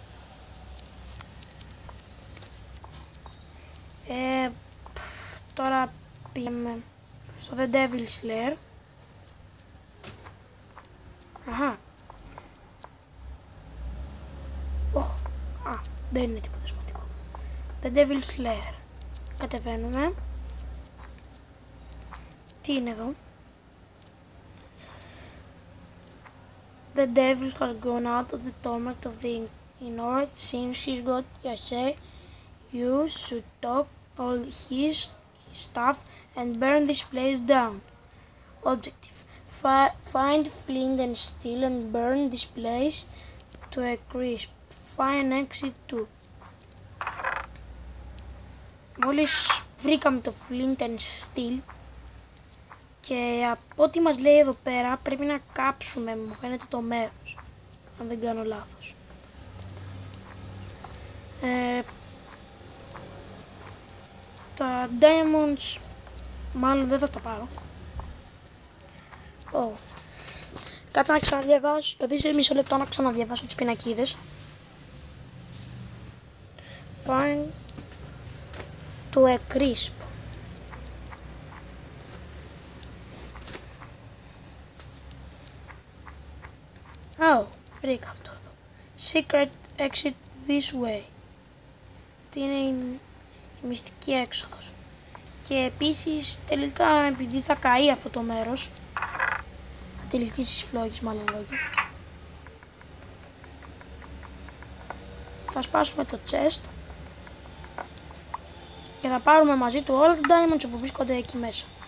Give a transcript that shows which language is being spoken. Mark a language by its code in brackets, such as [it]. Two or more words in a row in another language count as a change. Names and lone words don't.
[el] Τώρα πήγαμε στο The Devil's Lair. Αχα. Δεν είναι τίποτα σημαντικό. The Devil's Lair. Κατεβαίνουμε. Τι είναι εδώ? [en] The devil has gone out of the torment of the Inorit since he's got Yaseh. You should take all his stuff and burn this place down. Objective. Find flint and steel and burn this place to a crisp. Find exit 2. [el] Μόλις βρήκαμε το [en] flint and steel [el] και από ό,τι μας λέει εδώ πέρα πρέπει να κάψουμε, μου φαίνεται, το μέρος, αν δεν κάνω λάθος. Τα diamonds μάλλον δεν θα τα πάρω. Κάτσε να ξαναδιαβάσω, καθίστε μισό λεπτό να ξαναδιαβάσω τις πινακίδες. [en] Find to a crisp. [el] Βρήκα αυτό εδώ. [en] Secret exit this way. [el] Αυτή είναι η μυστική έξοδος. Και επίσης τελικά, επειδή θα καεί αυτό το μέρος, θα τελειώσει στις φλόγες, μάλλον λόγια, θα σπάσουμε το chest και θα πάρουμε μαζί του όλα τα diamonds που βρίσκονται εκεί μέσα.